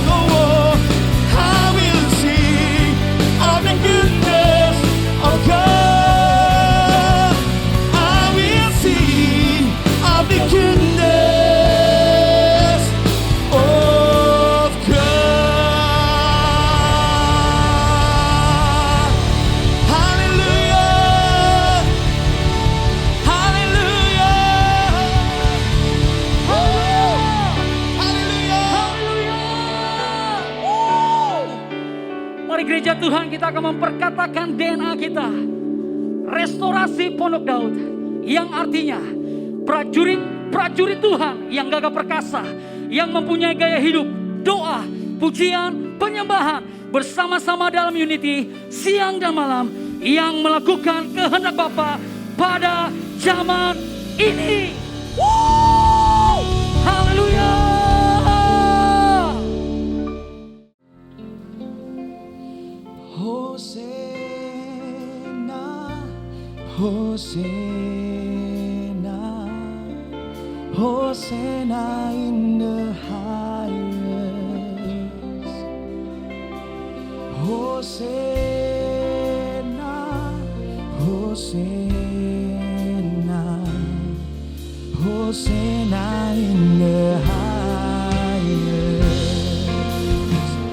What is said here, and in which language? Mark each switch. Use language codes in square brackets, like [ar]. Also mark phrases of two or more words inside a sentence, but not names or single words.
[en] Oh, I will sing of the goodness of God. I will sing of the goodness of God. Hallelujah. Hallelujah. Hallelujah. [id] Mari gereja Tuhan, kita akan memperkatakan DNA kita. Restorasi Pondok Daud, yang artinya prajurit Tuhan yang gagah perkasa, yang mempunyai gaya hidup, doa, pujian, penyembahan bersama-sama dalam unity siang dan malam, yang melakukan kehendak Bapa pada zaman ini. Haleluya. [en] Hosanna, Hosanna in the highest. Hosanna, Hosanna, Hosanna in the highest.